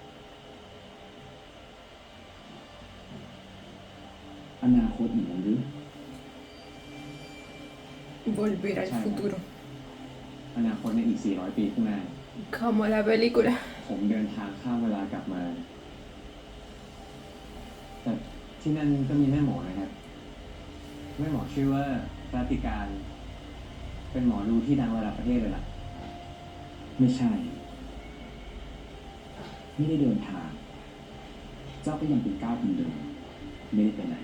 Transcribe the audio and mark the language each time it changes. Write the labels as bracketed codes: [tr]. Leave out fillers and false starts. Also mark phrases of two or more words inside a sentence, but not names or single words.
[th] อนาคตอีกหรือ [es] Volver al Chao. futuro. [th] อนาคตในอีก400 ปีข้างหน้า [es] Como la película. [th] ผมเดินทางข้ามเวลากลับมา แต่ที่นั่นก็มีแม่หมอนะครับ แม่หมอชื่อว่ารัติการ เป็นหมอดูที่ดังระดับประเทศเลยล่ะ ไม่ใช่ ไม่ได้เดินทาง เจ้าก็ยังเป็นก้าวคนเดิมไม่ได้ไปไหน